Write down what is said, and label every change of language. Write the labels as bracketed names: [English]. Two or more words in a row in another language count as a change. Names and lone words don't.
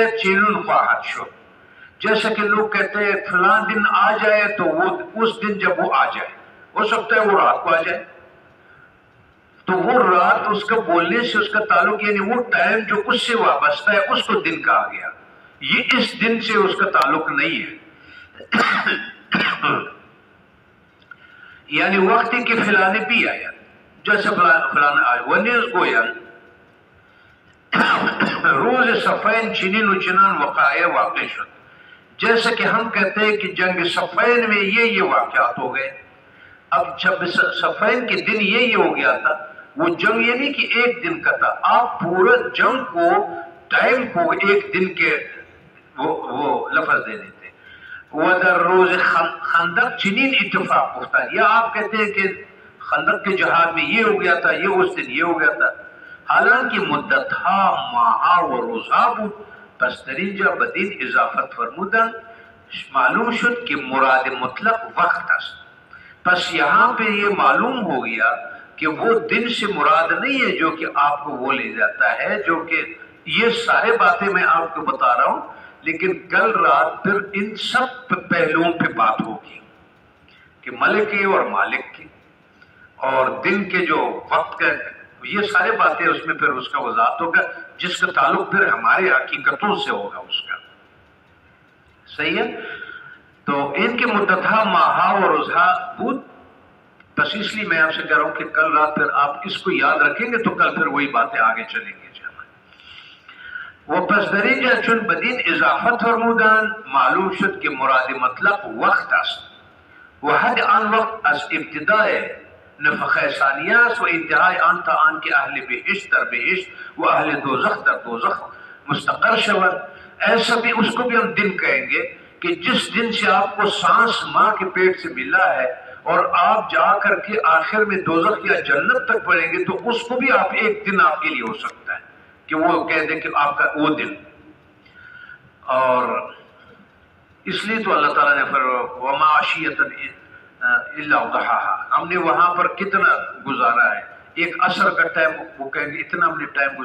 [Persian] چینن خواہد شد، [Urdu] جیسا کہ لوگ کہتے ہیں فلاں دن آ جائے تو وہ اس دن جب وہ آ جائے، ہو سکتا ہے وہ رات کو آ جائے، تو وہ رات اس کا بولنے سے اس کا تعلق، یعنی وہ ٹائم جو اس سے وابستہ ہے اس کو دن کہا گیا، یہ اس دن سے اس کا تعلق نہیں ہے۔ یعنی وقت کی فلانے بھی آیا، جیسے فلانا آیا، [Persian] ونیز گوین روز صفین چنین و چنان وقائع واقع شد، [Urdu] جیسا کہ ہم کہتے ہیں کہ جنگ صفین میں یہ واقعات ہو گئے۔ اب جب صفین کے دن یہ ہو گیا تھا، وہ جنگ یہ نہیں کہ ایک دن کا تھا، آپ پورا جنگ کو، ٹائم کو ایک دن کے وہ لفظ دے دیتے۔ [Persian] وَدَر روز خندق چنین [Urdu] اتفاق ہوتا ہے، یا آپ کہتے ہیں کہ خندق کے جہاد میں یہ ہو گیا تھا، یہ اس دن یہ ہو گیا تھا، حالانکہ [Persian] مدت ہا ماہا و روزہ بود، پس درینجا بدین اضافت فرمودن معلوم شد کہ مراد مطلق وقت است۔ [Urdu] پس یہاں پہ یہ معلوم ہو گیا کہ وہ دن سے مراد نہیں ہے جو کہ آپ کو وہ لے جاتا ہے، جو کہ یہ سارے باتیں میں آپ کو بتا رہا ہوں، لیکن کل رات پھر ان سب پہلوؤں پہ بات ہوگی کہ ملک کی اور مالک کی اور دن کے جو وقت کا، یہ سارے باتیں اس میں پھر اس کا وضاحت ہوگا، جس کا تعلق پھر ہمارے حقیقتوں سے ہوگا اس کا، صحیح ہے۔ تو ان کے [Persian] مدتھا ماہا و روزہ بود، [Urdu] بس اس لیے میں آپ سے کہہ رہا ہوں کہ کل رات پھر آپ اس کو یاد رکھیں گے تو کل پھر وہی باتیں آگے چلیں گے۔ [Persian] وہ پس درینجا چون بدین اضافت فرمودان معلوم شد کہ مراد مطلق وقت است، و حد آن وقت از ابتداء نفخ ثانیہ و انتہائی آن تا آن کے اہل بہشت در بہشت و اہل دوزخ در دوزخ مستقر شود۔ [Urdu] ایسا بھی اس کو بھی ہم دن کہیں گے کہ جس دن سے آپ کو سانس ماں کے پیٹ سے ملا ہے اور آپ جا کر کے آخر میں دوزخ یا جنت تک پڑیں گے، تو اس کو بھی آپ ایک دن آپ کے لیے ہو سکتا ہے کہ وہ کہہ دیں کہ آپ کا وہ دن۔ اور اس لیے تو اللہ تعالیٰ نے [Arabic] وما عشیۃ الا ضحاها، [Urdu] ہم نے وہاں پر کتنا گزارا ہے، ایک عصر کا ٹائم وہ کہیں گے اتنا ہم نے ٹائم